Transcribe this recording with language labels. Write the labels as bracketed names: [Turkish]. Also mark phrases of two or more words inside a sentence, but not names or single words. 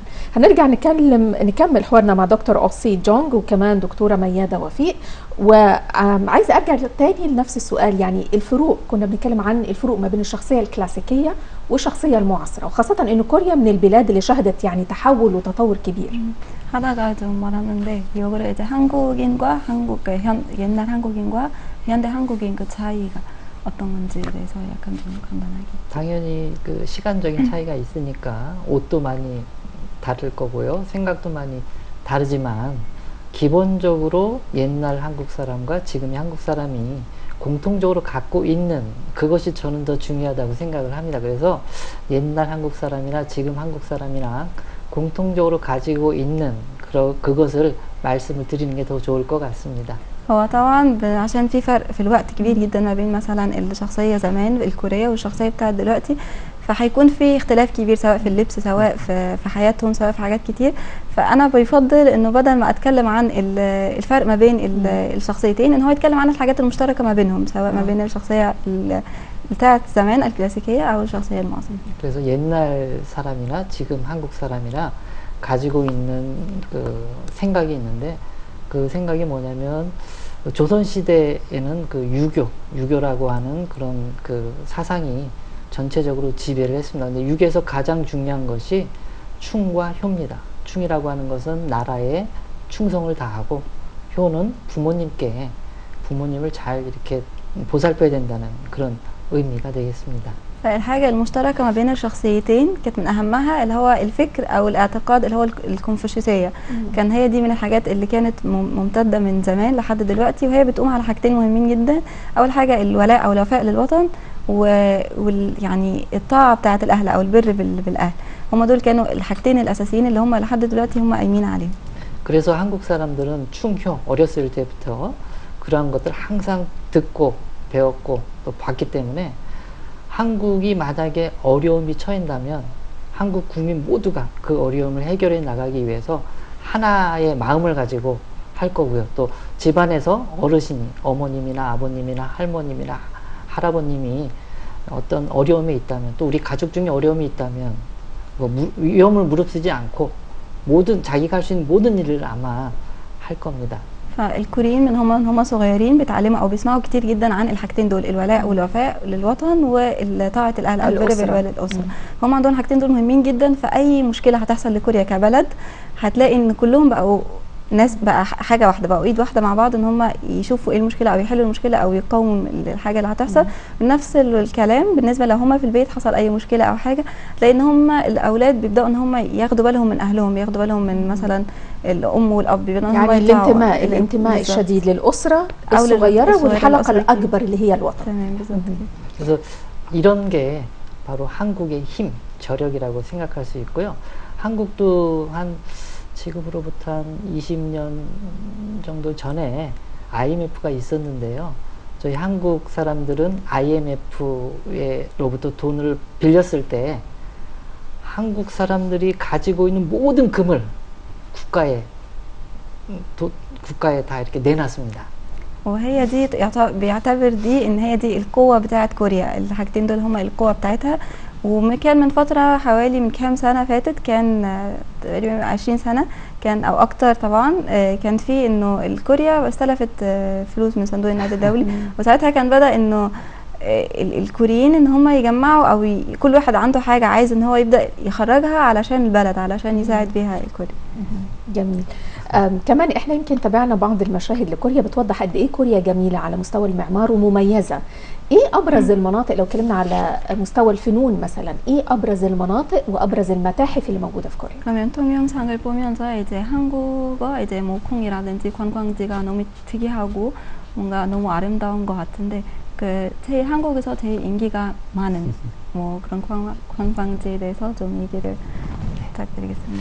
[Arabic] هنرجع نكمل حوارنا مع دكتور أوسي جونج وكمان دكتورة ميادة وفيق. وعايزة ارجع تاني لنفس السؤال، يعني الفروق، كنا بنتكلم عن الفروق ما بين الشخصية الكلاسيكية والشخصية المعاصرة، وخاصة ان كوريا من البلاد اللي شهدت يعني تحول وتطور كبير. [Korean] 하다가 좀 말하는데 역으로 이제 한국인과 옛날 한국인과 현대 한국인 그 차이가 어떤 건지에 대해서 약간 좀 간단하게. 당연히 그 시간적인 차이가 있으니까 옷도 많이 다를 거고요. 생각도 많이 다르지만 기본적으로 옛날 한국 사람과 지금의 한국 사람이 공통적으로 갖고 있는 그것이 저는 더 중요하다고 생각을 합니다. 그래서 옛날 한국 사람이나 지금 한국 사람이랑 공통적으로 가지고 있는 그것을 말씀을 드리는 게 더 좋을 것 같습니다. [Arabic] هو طبعا عشان في فرق في الوقت كبير جدا ما بين مثلا الشخصية زمان الكورية والشخصية بتاعت دلوقتي، فهيكون في اختلاف كبير سواء في اللبس سواء في حياتهم سواء في حاجات كتير. فأنا بيفضل إنه بدل ما أتكلم عن الفرق ما بين الشخصيتين، إن هو يتكلم عن الحاجات المشتركة ما بينهم، سواء ما بين الشخصية بتاعت زمان الكلاسيكية أو الشخصية المعاصرة. [Korean] 그래서 옛날 사람이나 지금 한국 사람이나 가지고 있는 그 생각이 있는데, 그 생각이 뭐냐면 조선시대에는 그 유교라고 하는 그런 그 사상이 전체적으로 지배를 했습니다. 근데 유교에서 가장 중요한 것이 충과 효입니다. 충이라고 하는 것은 나라에 충성을 다하고, 효는 부모님을 잘 이렇게 보살펴야 된다는 그런 의미가 되겠습니다. [Arabic] فالحاجة المشتركة ما بين الشخصيتين كانت من أهمها اللي هو الفكر أو الاعتقاد اللي هو الكونفوشيوسية. كان هي دي من الحاجات اللي كانت ممتدة من زمان لحد دلوقتي، وهي بتقوم على حاجتين مهمين جدا. أول حاجة الولاء أو الوفاء للوطن، يعني الطاعة بتاعة الأهل أو البر بالأهل. هم دول كانوا الحاجتين الأساسيين اللي هم لحد دلوقتي هم قايمين عليهم. [Korean] 그래서 한국 사람들은 충효, 어렸을 때부터 그러한 것들 항상 듣고 배웠고 또 봤기 때문에 한국이 만약에 어려움이 처한다면 한국 국민 모두가 그 어려움을 해결해 나가기 위해서 하나의 마음을 가지고 할 거고요. 또 집안에서 어르신이, 어머님이나 아버님이나 할머님이나 할아버님이 어떤 어려움이 있다면, 또 우리 가족 중에 어려움이 있다면 위험을 무릅쓰지 않고 자기가 할 수 있는 모든 일을 아마 할 겁니다. [Arabic] فالكوريين من هم صغيرين بيتعلموا او بيسمعوا كتير جدا عن الحاجتين دول، الولاء والوفاء للوطن وطاعة الاهل او البر بالوالد. هم عندهم الحاجتين دول مهمين جدا. فاي مشكله هتحصل لكوريا كبلد هتلاقي ان كلهم بقوا ناس، بقى حاجه واحده، بقوا ايد واحده مع بعض ان هم يشوفوا ايه المشكله او يحلوا المشكله او يقاوموا الحاجه اللي هتحصل. نفس الكلام بالنسبه لو هم في البيت حصل اي مشكله او حاجه، لان هم الاولاد بيبداوا ان هم ياخدوا بالهم من اهلهم، ياخدوا بالهم من مثلا الام والاب، يعني الانتماء الشديد للاسره الصغيره والحلقه الاكبر اللي هي الوطن. تمام بالظبط. [Korean] 그래서 이런 게 바로 한국의 힘, 저력이라고 생각할 수 있고요. 한국도 지금으로부터 한 20년 정도 전에 IMF가 있었는데요. 저희 한국 사람들은 IMF로부터 돈을 빌렸을 때 한국 사람들이 가지고 있는 모든 금을 국가에 다 이렇게 내놨습니다. [Arabic] وهي دي بيعتبر دي ان هي دي القوة بتاعت كوريا. الحاجتين دول هما القوة بتاعتها. وكان من فترة حوالي من كام سنة فاتت، كان تقريبا 20 سنة كان او اكتر طبعا، كان في انه الكوريا استلفت فلوس من صندوق النقد الدولي. وساعتها كان بدأ انه الكوريين ان هم يجمعوا او كل واحد عنده حاجة عايز ان هو يبدأ يخرجها علشان البلد، علشان يساعد بيها الكوريا. جميل. كمان احنا يمكن تابعنا بعض المشاهد لكوريا بتوضح قد ايه كوريا جميلة على مستوى المعمار ومميزة. ايه ابرز المناطق لو اتكلمنا على مستوى الفنون مثلا، ايه ابرز المناطق وابرز المتاحف اللي موجودة في كوريا؟ [Korean] 그러면 동영상을 보면서 이제 한국어 이제 뭐 콩이라든지 관광지가 너무 특이하고 뭔가 너무 아름다운 것 같은데, 제일 한국에서 제일 인기가 많은 뭐 그런 관광지에 대해서 좀 얘기를 부탁드리겠습니다.